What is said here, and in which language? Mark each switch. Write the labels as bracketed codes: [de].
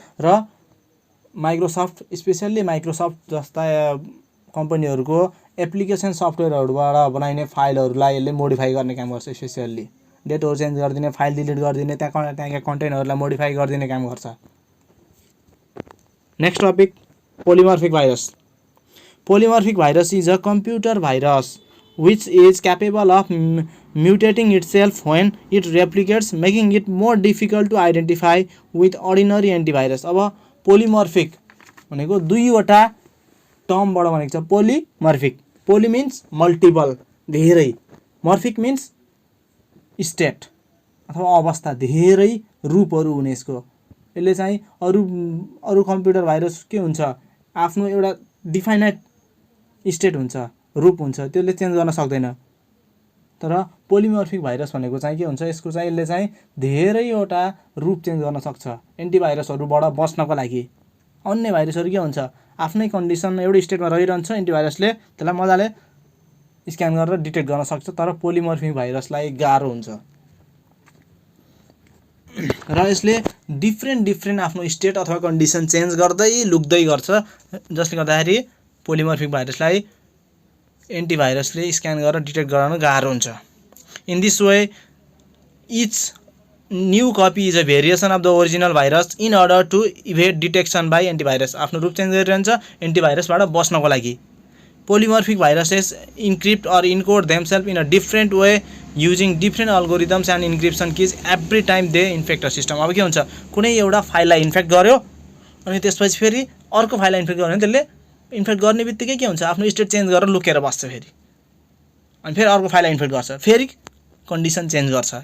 [ne] र Microsoft, specially Microsoft जस्ता कम्पनीहरूको एप्लिकेसन सफ्टवेयरहरूबाट बनाइने फाइलहरूलाई यसले मोडिफाई गर्ने काम गर्छ। स्पेसियल्ली डेटहरू चेन्ज गरिदिने, फाइल डिलिट गरिदिने, त्यहाँका कन्टेन्टहरूलाई मोडिफाई गरिदिने काम गर्छ। [en] Next topic, polymorphic virus. Polymorphic virus is a computer virus which is capable of mutating itself when it replicates, making it more difficult to identify with ordinary antivirus। [ne] अब पोलिमर्फिक भनेको दुईवटा टर्मबाट भनेको छ। पोलिमर्फिक, [en] poly means multiple, [ne] धेरै, [en] morphic means state [ne] अथवा अवस्था, धेरै रूपहरू हुने यसको। यसले चाहिँ अरू कम्प्युटर भाइरस के हुन्छ, आफ्नो एउटा डिफाइनाइट स्टेट हुन्छ, रूप हुन्छ, त्यसले चेन्ज गर्न सक्दैन। तर पोलिमर्फिक भाइरस भनेको चाहिँ के हुन्छ, यसको चाहिँ यसले चाहिँ धेरैवटा रूप चेन्ज गर्न सक्छ एन्टिभाइरसहरूबाट बच्नको लागि। अन्य भाइरसहरू के हुन्छ, आफ्नै कन्डिसनमा एउटै स्टेटमा रहिरहन्छ, एन्टिभाइरसले त्यसलाई मजाले स्क्यान गरेर डिटेक्ट गर्न सक्छ। तर पोलिमर्फिक भाइरसलाई गाह्रो हुन्छ र यसले डिफ्रेन्ट आफ्नो स्टेट अथवा कन्डिसन चेन्ज गर्दै लुक्दै गर्छ, जसले गर्दाखेरि पोलिमर्फिक भाइरसलाई एन्टिभाइरसले स्क्यान गरेर डिटेक्ट गराउन गाह्रो हुन्छ। [en] In this way each new copy is a variation of the original virus in order to evade detection by antivirus. [ne] आफ्नो रूप चेन्ज गरिरहन्छ एन्टिभाइरसबाट बच्नको लागि। [en] Polymorphic viruses encrypt or encode themselves in a different way using different algorithms and encryption keys every time they infect a system. [ne] अब के हुन्छ, कुनै एउटा फाइललाई infect गर्यो अनि त्यसपछि फेरि अर्को फाइललाई इन्फेक्ट गर्यो भने त्यसले इन्फेक्ट गर्ने बित्तिकै के हुन्छ, आफ्नो स्टेट चेन्ज गरेर लुकेर बस्छ फेरि, अनि फेरि अर्को फाइललाई इन्फेक्ट गर्छ, फेरि कन्डिसन चेन्ज गर्छ।